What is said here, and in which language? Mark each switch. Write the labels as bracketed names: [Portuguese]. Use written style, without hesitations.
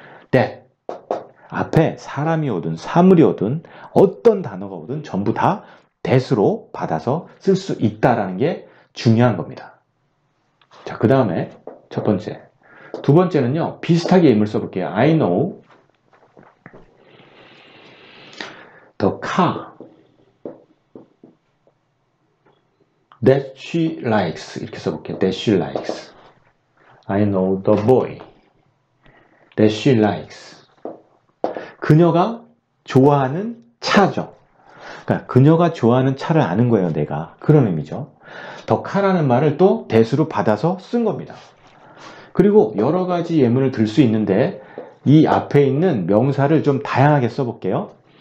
[English] that. [Korean] 앞에 사람이 오든 사물이 오든 어떤 단어가 오든 전부 다 that으로 받아서 쓸 수 있다라는 게 중요한 겁니다. 자, 그 다음에 첫 번째. 두 번째는요. 비슷하게 예문을 써볼게요. [English] I know the car that she likes. [Korean] 이렇게 써볼게요. [English] that she likes. I know the boy that she likes. [Korean] 그녀가 좋아하는 차죠. 그러니까 그녀가 좋아하는 차를 아는 거예요, 내가. 그런 의미죠. 더 카라는 말을 또 대수로 받아서 쓴 겁니다. 그리고 여러 가지 예문을 들 수 있는데 이 앞에 있는 명사를 좀 다양하게 써볼게요.